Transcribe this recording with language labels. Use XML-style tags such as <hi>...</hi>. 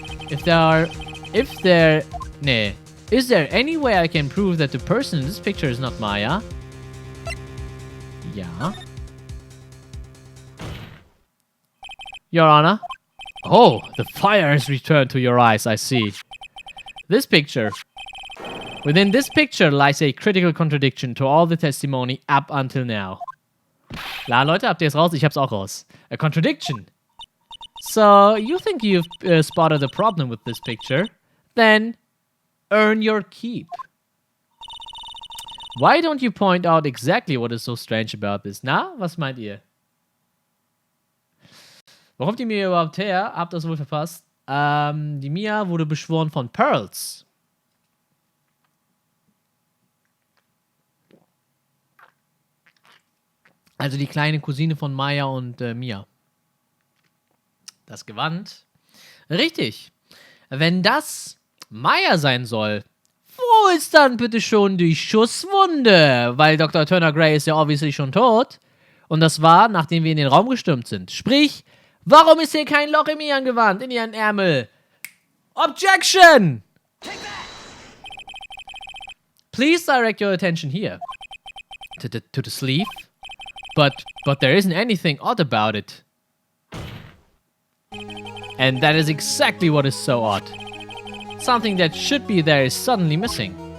<en>Is there any way I can prove that the person in this picture is not Maya? Yeah. Your Honor? Oh, the fire has returned to your eyes, I see. This picture. Within this picture lies a critical contradiction to all the testimony up until now.</en> <de>Klar, Leute, habt ihr es raus? Ich hab's auch raus.</de> <en>A contradiction. So, you think you've spotted a problem with this picture? Then, earn your keep. Why don't you point out exactly what is so strange about this?</en> <de>Na, was meint ihr? Wo kommt die Mia überhaupt her? Habt ihr das wohl verpasst? Die Mia wurde beschworen von Pearls. Also die kleine Cousine von Maya und Mia. Das Gewand Richtig. Wenn das Maya sein soll, wo ist dann bitte schon die Schusswunde? Weil Dr. Turner Gray ist ja obviously schon tot. Und das war, nachdem wir in den Raum gestürmt sind. Sprich, warum ist hier kein Loch in ihren Gewand, in ihren Ärmel?</de> <en>Objection! Please direct your attention here. To the sleeve. But there isn't anything odd about it. And that is exactly what is so odd. Something that should be there is suddenly missing.</en>